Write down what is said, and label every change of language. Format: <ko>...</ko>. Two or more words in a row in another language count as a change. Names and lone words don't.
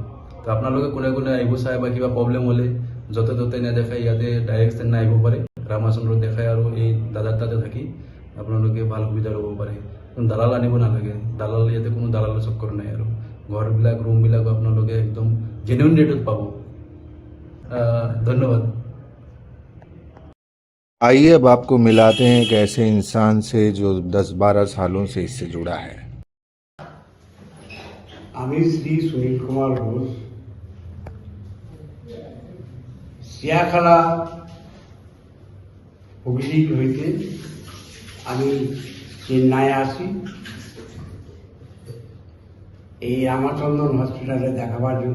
<as>তো আপোনালোকে কোনে কোনে আহিব চাই, বা কিবা প্ৰব্লেম হ'লে য'তে ত'তে নেদেখাই ইয়াতে ডাইৰেক্ট চেন্নাই আহিব পাৰে, ৰামচন্দ্ৰত দেখাই আৰু এই দাদাৰ তাতে থাকি আপোনালোকে ভাল সুবিধা ল'ব পাৰে। দালাল আনিব নালাগে, দালাল ইয়াতে কোনো দালালৰ চক্কৰ নাই। আৰু ঘৰবিলাক, ৰুমবিলাকো আপোনালোকে একদম জেনুইন ৰেটত পাব। ধন্যবাদ।</as> <hi>आइए अब आपको मिलाते हैं एक ऐसे इंसान से जो 10-12 सालों से इससे जुड़ा है।</hi> <bn>আমি শ্রী সুনীল কুমার ঘোষ, সিয়াখালা হুগলি হইতে আমি চেন্নাই আসি এই রামচন্দ্রন হসপিটালে দেখাবার জন্য।</bn>